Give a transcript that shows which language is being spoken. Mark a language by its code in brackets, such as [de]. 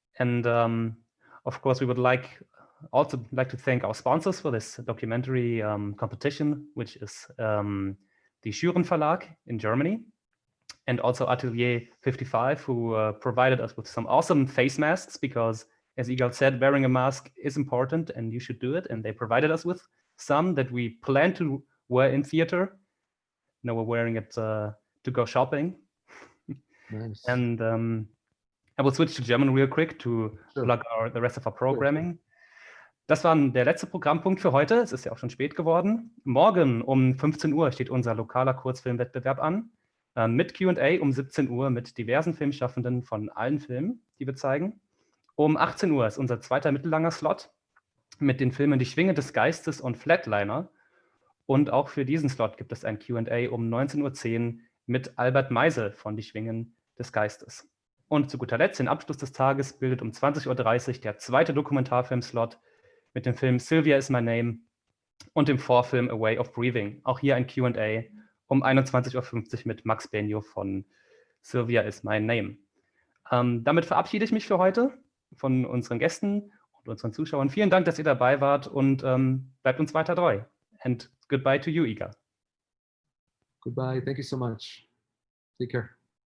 [en] And of course, we would also like to thank our sponsors for this documentary competition, which is the Schüren Verlag in Germany, and also Atelier 55, who provided us with some awesome face masks, because, as Igal said, wearing a mask is important and you should do it. And they provided us with some that we plan to wear in theater. Now we're wearing it to go shopping. Nice. And I will switch to German real quick to plug the rest of our programming. [de] Das war der letzte Programmpunkt für heute. Es ist ja auch schon spät geworden. Morgen um 15 Uhr steht unser lokaler Kurzfilmwettbewerb an. Mit Q&A um 17 Uhr mit diversen Filmschaffenden von allen Filmen, die wir zeigen. Um 18 Uhr ist unser zweiter mittellanger Slot mit den Filmen Die Schwinge des Geistes und Flatliner. Und auch für diesen Slot gibt es ein Q&A um 19:10 Uhr mit Albert Meisel von Die Schwingen des Geistes. Und zu guter Letzt, den Abschluss des Tages, bildet um 20:30 Uhr der zweite Dokumentarfilm-Slot mit dem Film Sylvia is My Name und dem Vorfilm A Way of Breathing. Auch hier ein Q&A um 21:50 Uhr mit Max Benio von Sylvia is My Name. Damit verabschiede ich mich für heute von unseren Gästen und unseren Zuschauern. Vielen Dank, dass ihr dabei wart und bleibt uns weiter treu. [en] And goodbye to you, Igal. Goodbye. Thank you so much. Take care.